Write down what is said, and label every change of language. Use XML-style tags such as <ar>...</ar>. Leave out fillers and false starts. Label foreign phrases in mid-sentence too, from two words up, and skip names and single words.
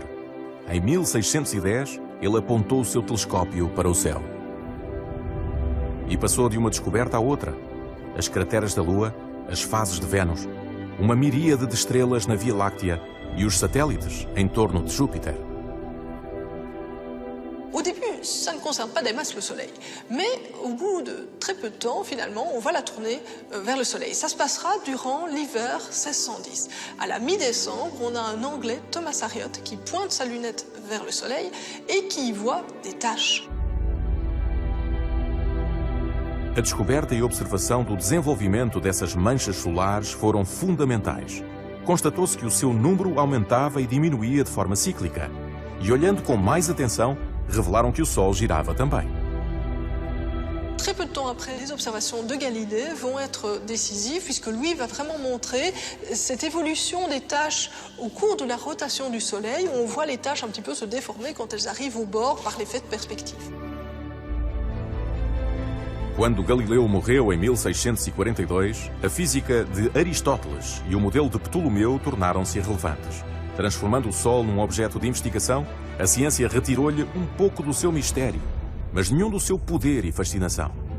<pt>Em 1610, ele apontou o seu telescópio para o céu. E passou de uma descoberta à outra. As crateras da Lua, as fases de Vênus, uma miríade de estrelas na Via Láctea e os satélites em torno de Júpiter.</pt> <fr>Au début, ça ne concerne pas des masses le Soleil. Mais au bout de très peu de temps, finalement, on va la tourner vers le Soleil. Ça se passera durant l'hiver 1610. À la mi-décembre, on a un Anglais, Thomas Harriot, qui pointe sa lunette vers le Soleil et qui y voit des taches.</fr> <pt>A descoberta e observação do desenvolvimento dessas manchas solares foram fundamentais. Constatou-se que o seu número aumentava e diminuía de forma cíclica. E olhando com mais atenção, revelaram que o Sol girava também.</pt> <fr>très peu de temps après, les observations de Galilée vont être décisives puisque lui va vraiment montrer cette évolution des tâches au cours de la rotation du Soleil. On voit les tâches un petit peu se déformer quand elles arrivent au bord par l'effet de perspective.</fr> <pt>Quando Galileu morreu em 1642, a física de Aristóteles e o modelo de Ptolomeu tornaram-se irrelevantes. Transformando o Sol num objeto de investigação, a ciência retirou-lhe um pouco do seu mistério, mas nenhum do seu poder e fascinação.</pt>